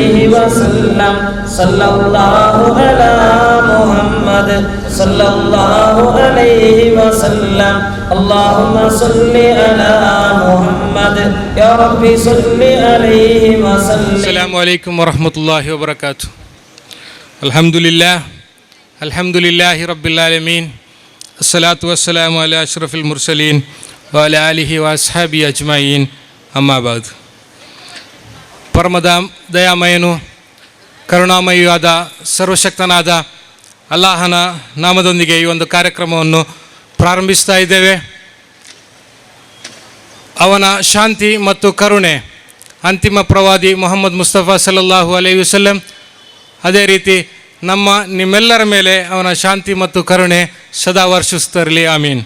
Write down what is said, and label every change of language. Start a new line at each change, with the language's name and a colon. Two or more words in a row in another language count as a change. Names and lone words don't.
Arabic: صلى الله على محمد محمد صلى الله عليه وسلم اللهم صل على محمد يا ربي صل عليه وسلم. السلام عليكم ورحمة الله وبركاته. الحمد لله رب العالمين. الصلاة والسلام على أشرف المرسلين وعلى آله وأصحابه أجمعين. أما بعد.
Kannada: ದಯಾಮಯನು ಕರುಣಾಮಯಿಯಾದ ಸರ್ವಶಕ್ತನಾದ ಅಲ್ಲಾಹನ ನಾಮದೊಂದಿಗೆ ಈ ಒಂದು ಕಾರ್ಯಕ್ರಮವನ್ನು ಪ್ರಾರಂಭಿಸ್ತಾ ಇದ್ದೇವೆ. ಅವನ ಶಾಂತಿ ಮತ್ತು ಕರುಣೆ ಅಂತಿಮ ಪ್ರವಾದಿ ಮೊಹಮ್ಮದ್ ಮುಸ್ತಫಾ
Arabic: صلى الله عليه وسلم,
Kannada: ಅದೇ ರೀತಿ ನಿಮ್ಮೆಲ್ಲರ ಮೇಲೆ ಅವನ ಶಾಂತಿ ಮತ್ತು ಕರುಣೆ ಸದಾ ವರ್ಷಿಸ್ತಿರಲಿ, ಆಮೀನ್.